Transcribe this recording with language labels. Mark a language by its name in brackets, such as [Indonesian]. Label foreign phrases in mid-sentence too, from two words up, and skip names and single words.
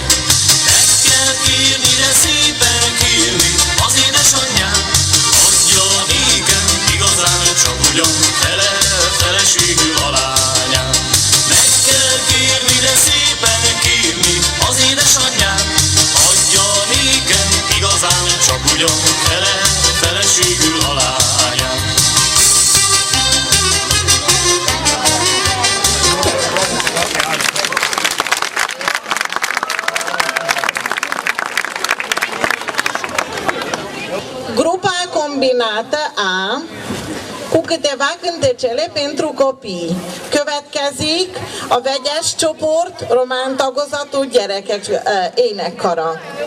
[Hungarian] Meg kell kérni, de szépen kérni az édesanyját, adja nékem igazán csak ugyan feleségül a lányát. Meg kell kérni, de szépen kérni az édesanyját, adja nékem igazán csak ugyan feleségül a lányát. [Romanian] Grupa combinată A cu câteva cântecele pentru copii. [Hungarian] Következik a vegyes csoport román tagozatú gyerekek énekkara.